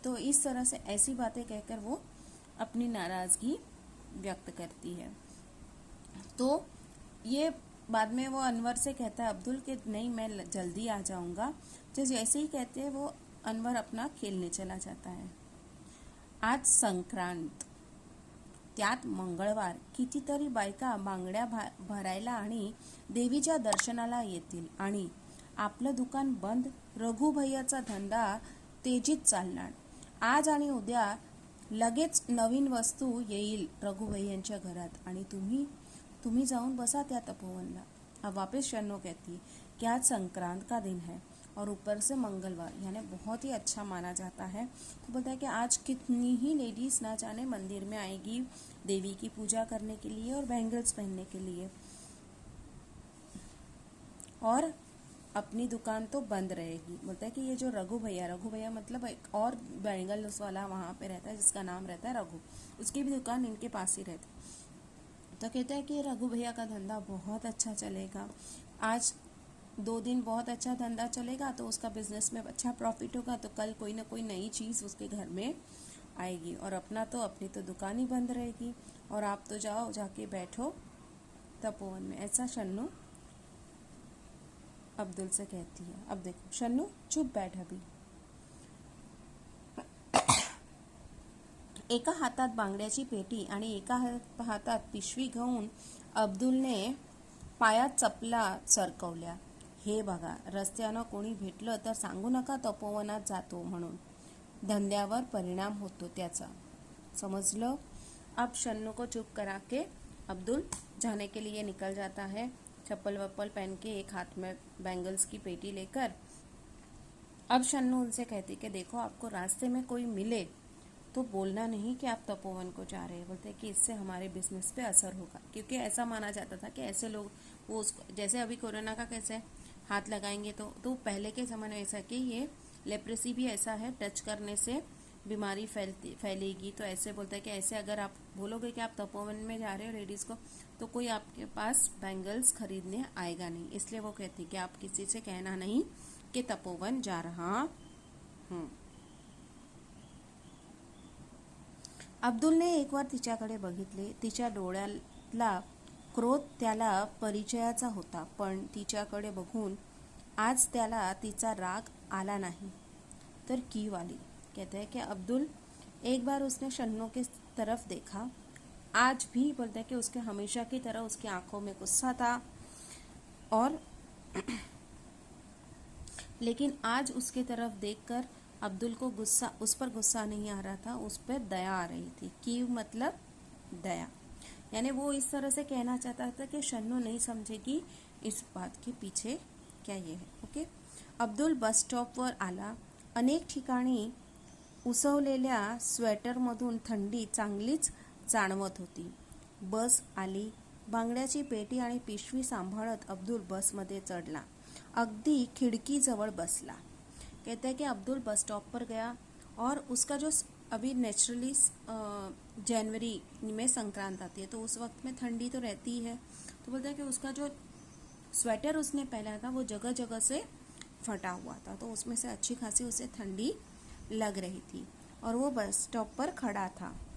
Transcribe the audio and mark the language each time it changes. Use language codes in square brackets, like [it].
[hi] तो इस तरह से ऐसी बातें कहकर वो अपनी नाराजगी व्यक्त करती है। तो ये बाद में वो अनवर से कहता है अब्दुल कि नहीं मैं जल्दी आ जाऊंगा। जैसे ही कहते हैं वो अनवर अपना खेलने चला जाता है। [mr] आज संक्रांत, त्यात मंगळवार, कितीतरी बायका बांगड्या भरायला आणि देवीच्या दर्शनाला येतील आणि आपलं दुकान बंद, रघुभैयाचा धंदा तेजीत चालणार। आज आणि उद्या लगेच नवीन वस्तू येईल रघुभैयांच्या घरात आणि तुम्ही जाऊन बसा त्या तपोवनला। [hi] अब वापस शन्नो कहती कि आज संक्रांत का दिन है और ऊपर से मंगलवार, यानी बहुत ही अच्छा माना जाता है। तो बोलता है कि आज कितनी ही लेडीज ना जाने मंदिर में आएगी देवी की पूजा करने के लिए और बैंगल्स पहनने के लिए। और अपनी दुकान तो बंद रहेगी। बोलता है कि ये जो रघु भैया मतलब एक और बैंगल्स वाला वहाँ पे रहता है जिसका नाम रहता है रघु, उसकी भी दुकान इनके पास ही रहती। तो कहता है कि रघु भैया का धंधा बहुत अच्छा चलेगा, आज 2 दिन बहुत अच्छा धंधा चलेगा तो उसका बिजनेस में अच्छा प्रॉफिट होगा, तो कल कोई ना कोई नई चीज़ उसके घर में आएगी और अपनी तो दुकान ही बंद रहेगी और आप तो जाओ जाके बैठो तपोवन में। ऐसा शन्नू अब्दुल से कहती है। अब देखो शन्नू चुप बैठ अभी। [mr] एका हातात बांगड्याची पेटी आणि एका हातात पिशवी घेऊन अब्दुलने पायात चपला सरकवल्या। हे बघा, रस्त्यानं कोणी भेटलं तर सांगू नका तपोवनात जातो म्हणून, धंद्यावर परिणाम होतो त्याचा, [hi] समझ लो। अब शन्नू को चुप करा के अब्दुल जाने के लिए निकल जाता है, चप्पल वप्पल पहन के, एक हाथ में बैंगल्स की पेटी लेकर। अब शन्नू उनसे कहती कि देखो, आपको रास्ते में कोई मिले तो बोलना नहीं कि आप तपोवन को जा रहे हैं। बोलते हैं कि इससे हमारे बिजनेस पे असर होगा, क्योंकि ऐसा माना जाता था कि ऐसे लोग वो उसको, जैसे अभी कोरोना का कैसे हाथ लगाएंगे तो पहले के ज़माने में ऐसा कि ये लेप्रेसी भी ऐसा है, टच करने से बीमारी फैलेगी। तो ऐसे बोलता है कि ऐसे अगर आप बोलोगे कि आप तपोवन में जा रहे हो लेडीज़ को, तो कोई आपके पास बैंगल्स खरीदने आएगा नहीं। इसलिए वो कहती कि आप किसी से कहना नहीं कि तपोवन जा रहा हूँ। [mr] अब्दुलने एक बार तिच्याकडे बघितले। तिच्या डोळ्याला क्रोध त्याला परिचयाचा होता, पण तिच्याकडे बघून आज त्याला तिचा राग आला नहीं, तर कीव आली। [hi] कहते हैं कि अब्दुल एक बार उसने शन्नू की तरफ देखा, आज भी बोलते हैं कि उसके हमेशा की तरह उसकी आंखों में गुस्सा था, और लेकिन आज उसकी तरफ देखकर अब्दुल को उस पर गुस्सा नहीं आ रहा था, उस पर दया आ रही थी। कीव मतलब दया, यानी वो इस तरह से कहना चाहता था कि शन्नू नहीं समझेगी इस बात के पीछे क्या ये है। [mr] ओके। अब्दुल बस स्टॉपवर आला। अनेक ठिकाणी उसवलेल्या स्वेटरमधून थंडी चांगलीच जाणवत होती। बस आली। बांगड्याची पेटी आणि पिशवी सांभाळत अब्दुल बसमध्ये चढला। अगदी खिड़की-जवळ बसला। [hi] कहते हैं कि अब्दुल बस स्टॉप पर गया और उसका जो अभी नेचुरली जनवरी में संक्रांत आती है तो उस वक्त में ठंडी तो रहती है, तो बोलता है कि उसका जो स्वेटर उसने पहना था वो जगह जगह से फटा हुआ था, तो उसमें से अच्छी खासी उसे ठंडी लग रही थी और वो बस स्टॉप पर खड़ा था।